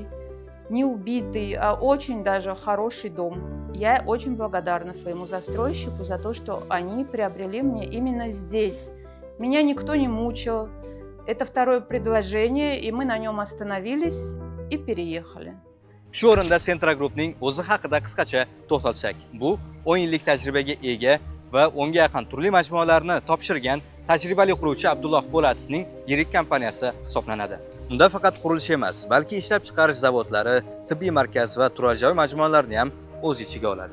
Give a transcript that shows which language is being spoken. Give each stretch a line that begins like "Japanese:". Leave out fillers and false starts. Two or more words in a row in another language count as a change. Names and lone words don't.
Russian: Не убитый, а очень даже хороший дом. Я очень благодарна своему застройщику за то, что они приобрели мне именно здесь. Меня никто не мучил. Это второе предложение, и мы на нем остановились и переехали.
Uzbek: Shu o'rinda Centra Group'ning o'zi haqida qisqacha to'xtalsak, bu 10 yillik tajribaga ega va 10 ga yaqin turli majmualarni topshirgan tajribali quruvchi Abdulloh Po'latovning yirik kompaniyasi hisoblanadi. Unda faqat qurilish emas, balki ishlab chiqarish zavodlari, tibbiy markaz va turar joy majmualarini ham o'z ichiga oladi.